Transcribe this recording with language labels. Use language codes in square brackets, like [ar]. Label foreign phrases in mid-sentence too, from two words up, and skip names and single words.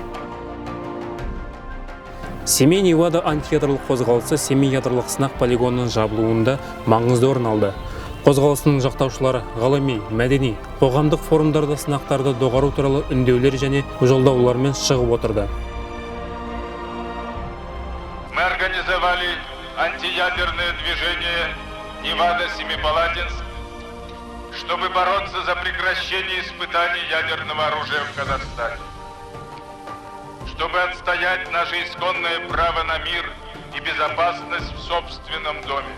[kk] Семей Невада антиядролық қозғалысы Семей ядролық сынақ полигонының жабылуында маңызды орын алды. Қозғалысының жақтаушылары ғылыми, мәдени, қоғамдық форумдарда сынақтарды доғару туралы үндеулер және жолдаулармен шығып отырды. [ru] Мы организовали антиядерное движение Невада-Семипалатинск, чтобы бороться за прекращение испытаний ядерного оружия в Казахстане, чтобы отстоять наше исконное право на мир и безопасность в собственном доме.